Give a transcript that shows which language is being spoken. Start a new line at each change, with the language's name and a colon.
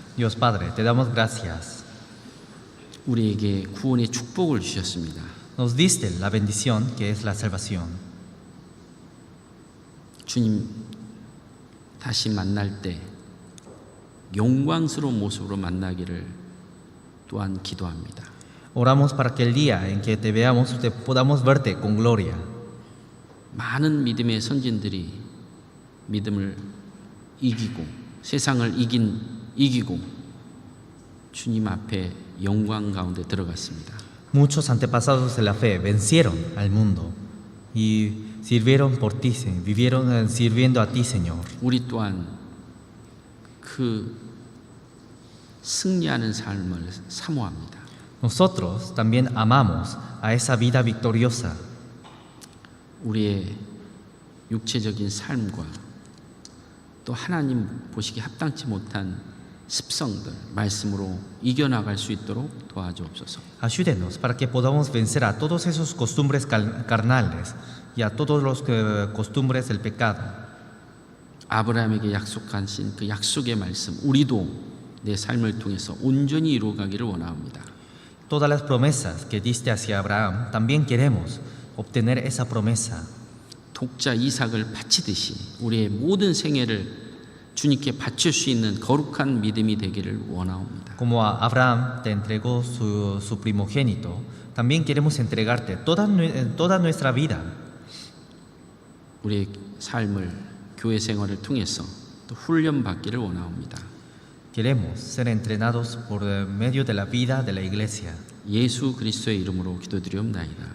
Spanish: Dios Padre, te damos gracias.
Korean: 우리에게 구원의 축복을 주셨습니다.
Spanish: Nos diste la bendición que es la salvación.
Korean: 주님 다시 만날 때 영광스러운 모습으로 만나기를 또한 기도합니다.
Spanish: Oramos para que el día en que te veamos, podamos verte con gloria.
Korean: 많은 믿음의 선진들이 믿음을 이기고 세상을 이기고 주님 앞에 영광 가운데 들어갔습니다.
Spanish: Muchos antepasados de la fe vencieron al mundo y sirvieron por ti, vivieron sirviendo a ti, Señor.
Korean: 우리 또한 그 승리하는 삶을 사모합니다.
Spanish: Nosotros también amamos a esa vida victoriosa.
Korean: 우리의 육체적인 삶과 또 하나님 보시기 합당치 못한 습성들 말씀으로 이겨나갈 수 있도록 도와주옵소서.
Spanish: Ayúdenos para que podamos vencer a todos esos costumbres carnales y a todos los costumbres del pecado.
Korean: 아브라함에게 약속하신 그 약속의 말씀 우리도 내 삶을 통해서 온전히 이루어가기를 원합니다.
Spanish: Todas las promesas que diste hacia Abraham, también queremos obtener esa promesa.
Korean: 독자 이삭을 바치듯이 우리의 모든 생애를 주님께 바칠 수 있는 거룩한 믿음이 되기를 원하옵니다.
Spanish: Como a Abraham te entregó su primogénito, también queremos entregarte toda nuestra vida.
Korean: 우리의 삶을 교회 생활을 통해서 또 훈련 받기를 원하옵니다.
Spanish: Queremos ser entrenados por medio de la vida de la iglesia.
Korean: 예수 그리스도의 이름으로 기도드리옵나이다.